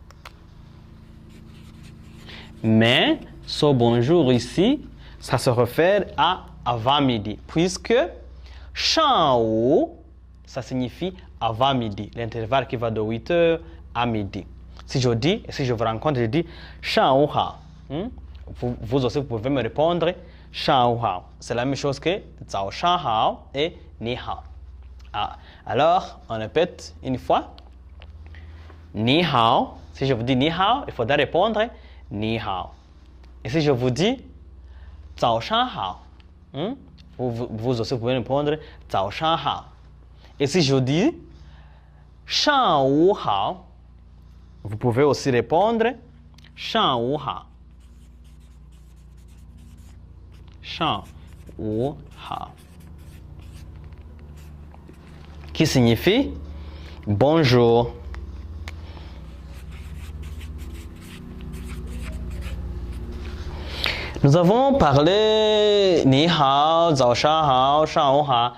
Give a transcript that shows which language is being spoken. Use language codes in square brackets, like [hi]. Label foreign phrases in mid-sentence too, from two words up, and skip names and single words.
[fr] Mais ce bonjour ici, ça se réfère à avant-midi, puisque [zh] 上午, [fr] ça signifie avant-midi, l'intervalle qui va de 8h à midi. Si je vous rencontre, je dis [zh] 上午好. [fr] Vous aussi, vous pouvez me répondre [zh] 上午好. [fr] C'est la même chose que [zh] 早上好 [fr] et [zh] 你好. [fr] Ah, alors, on répète une fois. [zh] 你好. [fr] Si je vous dis [zh] 你好, [fr] il faudra répondre [zh] 你好. [fr] Et si je vous dis [zh] 早上好, [fr] vous aussi pouvez répondre [zh] 早上好. [fr] Et si je dis [zh] 上午好, [fr] vous pouvez aussi répondre [zh] 上午好. 上午好. [fr] Qui signifie bonjour. Nous avons parlé [zh] 你好，早上好，上午好.